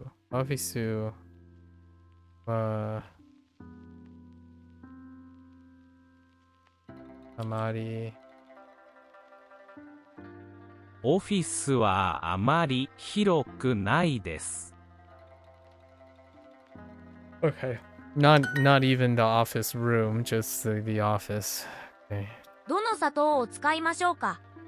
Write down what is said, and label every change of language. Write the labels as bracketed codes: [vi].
[ja] Office はあまりオフィスはあまり広くないです。 [en] Okay. Not even the office room, just the office. Okay. [ja] どの砂糖を使いましょうか？